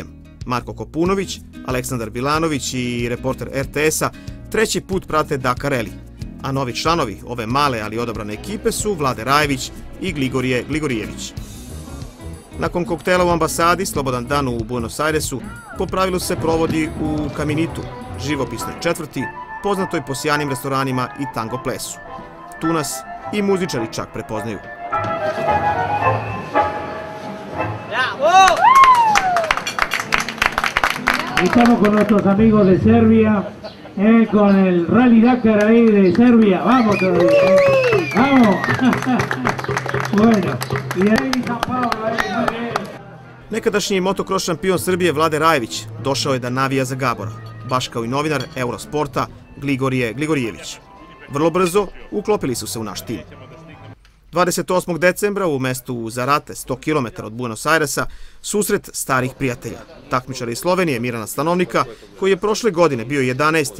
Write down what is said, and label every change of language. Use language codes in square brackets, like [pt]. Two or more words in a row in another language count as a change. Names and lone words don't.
[sr] Marko Kopunović, Aleksandar Bilanović i reporter RTS-a treći put prate Dakar Rally, a novi članovi ove male ali odabrane ekipe su Vlade Rajević i Gligorije Gligorijević. Nakon koktela u ambasadi, slobodan dan u Buenos Airesu po pravilu se provodi u Kaminitu, živopisnoj četvrti, poznatoj po sjajnim restoranima i tango plesu. Tu nas i muzičari čak prepoznaju. [es] Estamos con nuestros amigos de Serbia, con el Rally Dakar ahí de Serbia. Vamos todavía. Vamos. Bueno, y de ahí San Pablo, ahí. [sr] Nekadašnji motocross šampion Srbije Vlade Rajević došao je da navija za Gabora, baš kao i novinar Eurosporta Gligorije Gligorijević. Vrlo brzo uklopili su se u naš tim. 28. decembra u mestu Zarate, 100 km od Buenos Airesa, susret starih prijatelja, takmičara iz Slovenije Mirana Stanovnika, koji je prošle godine bio 11.